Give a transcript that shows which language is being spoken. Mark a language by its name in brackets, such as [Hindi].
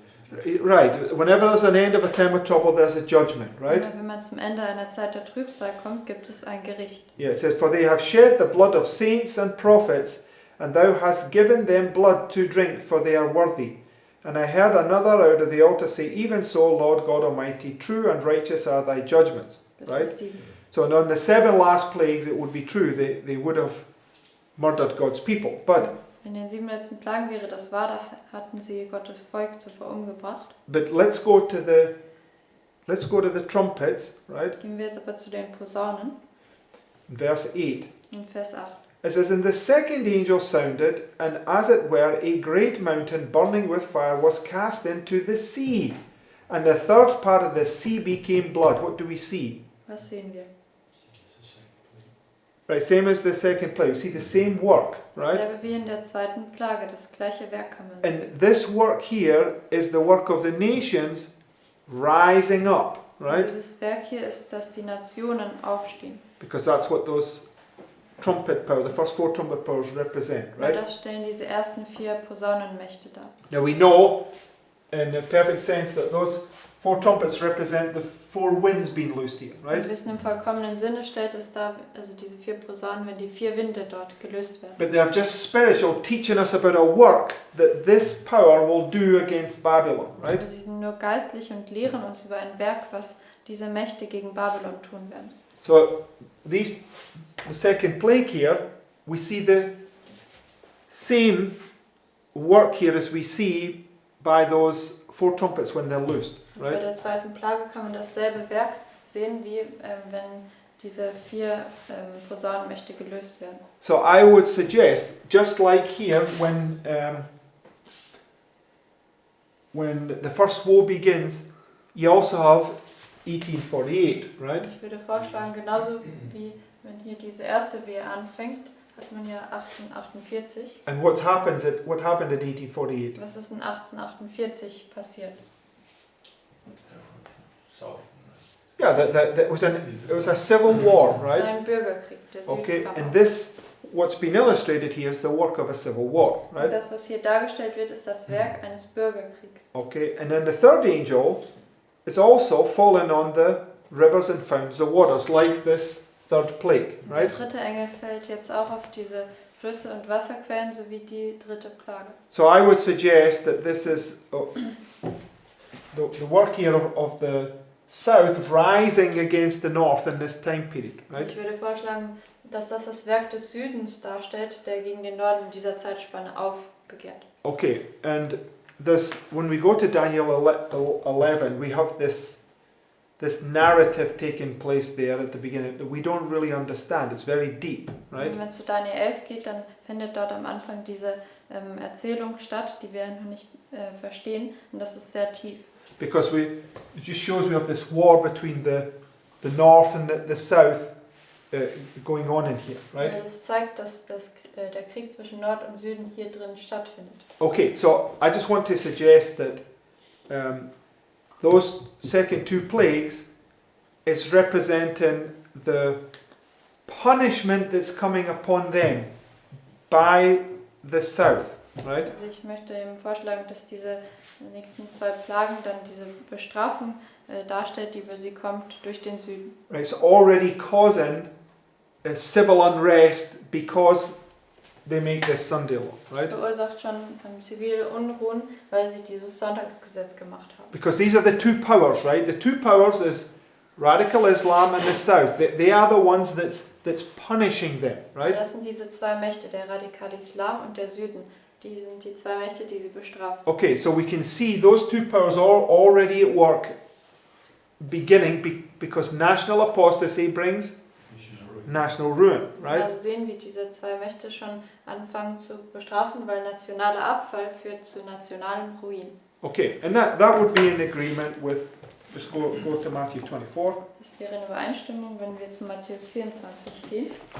[English] Was at the end of a time of trouble, there's a judgment. Right, whenever there's an end of a time of trouble, there's a judgment, right? [German] Immer wenn man zum Ende einer Zeit der Trübsal kommt, gibt es ein Gericht. [English] Yeah, it says, For they have shed the blood of saints and prophets, and thou hast given them blood to drink, for they are worthy. And I heard another out of the altar say, Even so, Lord God Almighty, true and righteous are thy judgments. [German] Bis [English] Right. [German] Vers 7. [English] So on the 7 last plagues, it would be true, they would have murdered God's people. But [German] In den 7 letzten Plagen wäre das wahr, da hatten sie Gottes Volk zuvor umgebracht. [English] let's go to the trumpets, right? [German] Gehen wir jetzt aber zu den Posaunen [English] In verse 8. [German] in Vers 8. [English] It says, And the second angel sounded, and as it were, a great mountain burning with fire was cast into the sea. And the third part of the sea became blood. What do we see? [German] Was sehen wir? [English] It's the second plague. Right, same as the second plague. We see the same work, right? [German] Dasselbe wie in der zweiten Plage, das gleiche Werk kann man sehen. [English] And this work here is the work of the nations rising up, right? [German] Dieses Werk hier ist, dass die Nationen aufstehen. [English] Because that's what those trumpet power, the first 4 trumpet powers represent, [German] Weil [English] right? [German] das stellen diese ersten 4 Posaunenmächte dar. [English] Now we know in a perfect sense that those 4 trumpets represent the 4 winds being loosed here, [German] Wir [English] right? [German] wissen im vollkommenen Sinne stellt es dar, also diese 4 Posaunen, wenn die 4 Winde dort gelöst werden. [English] But they're just spiritual, teaching us about a work that this power will do against Babylon, right? [German] Also sie sind nur geistlich und lehren uns über ein Werk, was diese Mächte gegen Babylon tun werden. [English] So the second plague here, we see the same work here as we see by those 4 trumpets when they're loosed, [German] Bei [English] right? [German] der zweiten Plage kann man dasselbe Werk sehen, wie wenn diese 4 Posaunenmächte gelöst werden. [English] So I would suggest, just like here when the first woe begins, you also have 1848, right? [German] Ich würde vorschlagen, genauso wie wenn hier diese erste Wehe anfängt, hat man ja 1848. [English] And what happened in 1848? [German] Was ist in 1848 passiert? [English] South. Yeah, that was a civil war, [German] Es war [English] right? [German] ein Bürgerkrieg, der [English] Okay, [German] Südkampf. [English] and this, what's been illustrated here is the work of a civil war, [German] Und [English] right? [German] das, was hier dargestellt wird, ist das Werk eines Bürgerkriegs. [English] Okay, and then the third angel is also fallen on the rivers and fountains of waters, like this third plague, [German] Der [English] right? [German] dritte Engel fällt jetzt auch auf diese Flüsse und Wasserquellen sowie die dritte Plage. [English] So I would suggest that this is the work here of the south rising against the north in this time period, right? [German] Ich würde vorschlagen, dass das Werk des Südens darstellt, der gegen den Norden in dieser Zeitspanne aufbegehrt. [English] Okay, and when we go to Daniel 11, we have this narrative taking place there at the beginning that we don't really understand. It's very deep, right? [German] Und wenn es zu Daniel 11 geht, dann findet dort am Anfang diese Erzählung statt, die wir noch nicht verstehen, und das ist sehr tief. [English] Because it just shows we have this war between the north and the south going on in here, right? [German] Weil es zeigt, dass der Krieg zwischen Nord und Süden hier drin stattfindet. [English] Okay, so I just want to suggest that those second two plagues is representing the punishment that's coming upon them by the south, right? [German] Also ich möchte ihm vorschlagen, dass diese nächsten zwei Plagen dann diese Bestrafung darstellt, die über sie kommt durch den Süden. [English] Right, it's already causing a civil unrest because they make this Sunday law, [German] Das [English] right? [German] verursacht schon zivile Unruhen, weil sie dieses Sonntagsgesetz gemacht haben. [English] Because these are the two powers, right? The two powers is radical Islam and the South. They are the ones that's punishing them, right? [German] Das sind diese zwei Mächte, der radikale Islam und der Süden. Die sind die zwei Mächte, die sie bestrafen. [English] Okay, so we can see those two powers are already at work, beginning because national apostasy brings national ruin, right? [German] Also sehen, wie diese zwei Mächte schon anfangen zu bestrafen, weil nationaler Abfall führt zu nationalem Ruin. [English] Okay, and that would be in agreement with, just go to Matthew 24. [German] Das wäre in Übereinstimmung, wenn wir zu Matthäus 24 gehen.